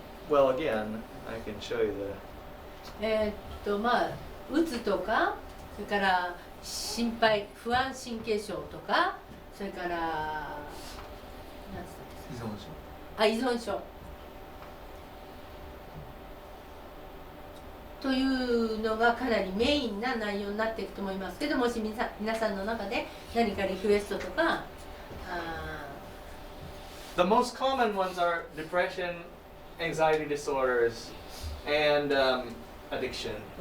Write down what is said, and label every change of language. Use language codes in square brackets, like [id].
[en] Well, again, I can show you the. [ja] まあ、うつとか、それから心配、不安神経症とか、それから、何つったんですか？依存症。というのがかなりメインな内容になっていくと思いますけど、もし皆さんの中で何かリクエストとか、 [en] The most common ones are depression, anxiety disorders, and addiction.